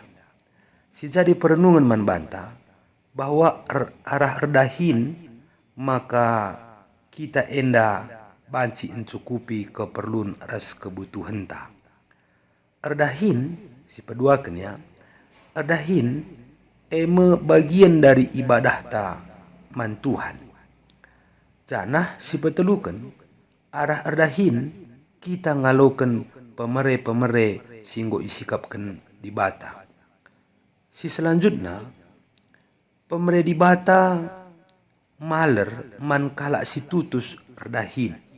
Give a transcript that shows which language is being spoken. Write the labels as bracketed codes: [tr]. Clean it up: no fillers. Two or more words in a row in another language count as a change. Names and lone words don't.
[btx] Si jadi perenungan man banta bahwa arah erdahin maka kita enda banci [id] mencukupi keperluan [btx] ras kebutuhan ta. Erdahin si peduakan ya. Erdahin eme [id] bagian dari ibadah [btx] ta man Tuhan. Janah si petelukan arah erdahin kita ngalokan pemere-pemere singgo isikapkan di bata. Si selanjutnya pemere di bata maler man kalak si tutus erdahin.